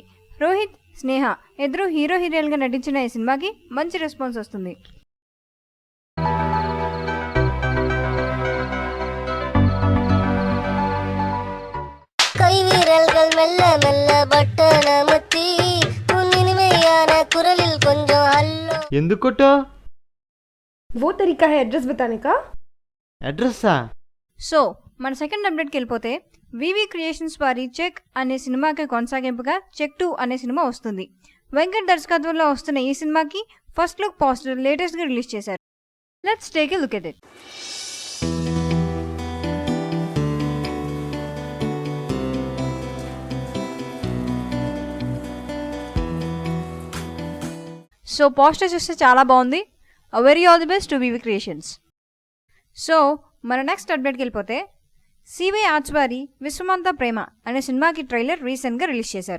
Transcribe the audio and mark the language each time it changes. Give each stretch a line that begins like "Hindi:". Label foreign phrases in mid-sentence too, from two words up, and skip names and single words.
Telugu: రోహిత్, స్నేహ ఇద్దరు హీరో హీరోయిన్గా నటించిన ఈ సినిమాకి మంచి రెస్పాన్స్ వస్తుంది. ఎందుకు
Hindi: वो तरीका है एड्रेस बताने का.
Telugu: అడ్రస్సా? సో మన
English: second updateకి
Telugu: వెళ్ళిపోతే వివి క్రియేషన్స్ వారి చెక్ అనే సినిమాకి కొనసాగింపుగా చెక్ 2 అనే సినిమా వస్తుంది. వెంకట్ దర్శకత్వంలో వస్తున్న ఈ సినిమాకి
English: first look poster
Telugu: లేటెస్ట్గా రిలీజ్ చేశారు.
English: Let's take a look at it.
Telugu: సో పోస్టర్ చూస్తే చాలా బాగుంది.
English: Very all the best to VV Creations.
Telugu: సో మన
English: next updateకి
Telugu: వెళ్ళిపోతే సివై ఆర్ట్స్ వారి విశ్వమంతా ప్రేమ అనే సినిమాకి ట్రైలర్ రీసెంట్గా రిలీజ్ చేశారు.